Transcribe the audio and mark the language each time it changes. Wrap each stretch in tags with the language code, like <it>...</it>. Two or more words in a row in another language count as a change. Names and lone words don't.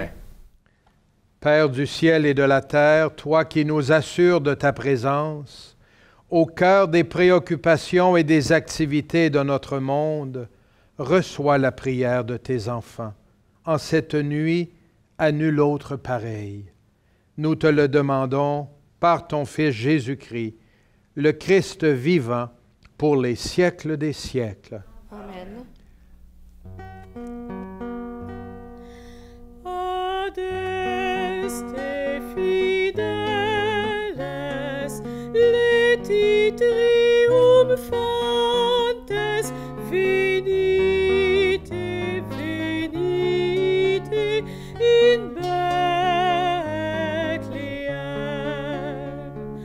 <fr>Père du ciel et de la terre, toi qui nous assures de ta présence, au cœur des préoccupations et des activités de notre monde, reçois la prière de tes enfants. En cette nuit, à nul autre pareil. Nous te le demandons par ton Fils Jésus-Christ, le Christ vivant, pour les siècles des siècles. Amen.</fr> <la>Adeste fideles, leti triumphantes, venite, venite in Bethlehem.</la>